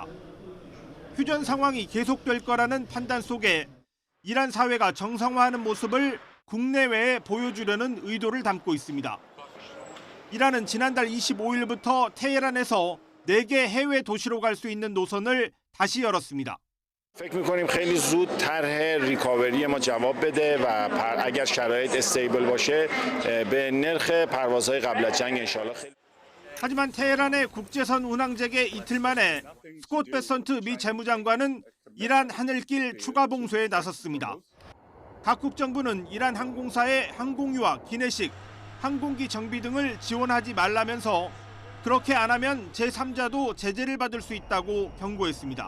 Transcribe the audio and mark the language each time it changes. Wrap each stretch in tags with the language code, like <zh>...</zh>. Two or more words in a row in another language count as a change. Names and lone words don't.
<ko>휴전 상황이 계속될 거라는 판단 속에 이란 사회가 정상화하는 모습을 국내외에 보여주려는 의도를 담고 있습니다. 이란은 지난달 25일부터 테헤란에서 4개 해외 도시로 갈 수 있는 노선을 다시 열었습니다.</ko> <fa>فکر می‌کنیم خیلی زود طرح ریکاوری ما جواب بده و اگر شرایط استیبل باشه به نرخ پروازهای قبل از جنگ انشالله خیلی</fa> <ko>하지만 테헤란의 국제선 운항 재개 이틀 만에 스콧 베선트 미 재무장관은 이란 하늘길 추가 봉쇄에 나섰습니다. 각국 정부는 이란 항공사의 항공유와 기내식, 항공기 정비 등을 지원하지 말라면서 그렇게 안 하면 제3자도 제재를 받을 수 있다고 경고했습니다.</ko>